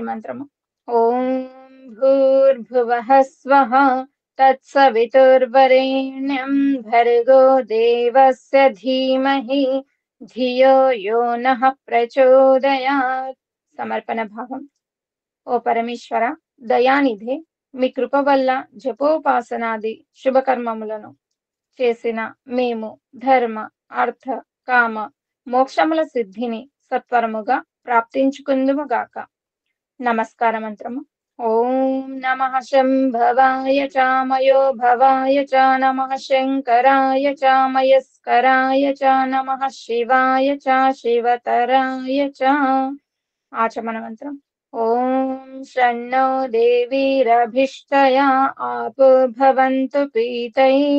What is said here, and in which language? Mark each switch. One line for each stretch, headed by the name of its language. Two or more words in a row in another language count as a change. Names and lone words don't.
Sanskrit: मन्त्रम् ॐ भूर्भुवः स्वः तत्सवितुर्वरेण्यं भर्गो देवस्य धीमहि धियो यो नः प्रचोदयात् समर्पण भावम् ओ परमेश्वर दयानिधे
Telugu: మీ కృప వల్ల జపోపాసనాది శుభకర్మములను చేసిన మేము ధర్మ అర్థ కామ మోక్షముల సిద్ధిని సత్వరముగా ప్రాప్తించుకుందుముగాక. నమస్కార మంత్రము
Sanskrit: ఓం నమః శంభవాయ చామయో భవాయ చ నమః శంకరాయ చామయస్కరాయ చ నమః శివాయ చ శివతరాయ చ
Telugu: ఆచమన మంత్రం
Sanskrit: ఓం షణ్ణో దేవీరభిష్టయా ఆపో భవంతు పీతై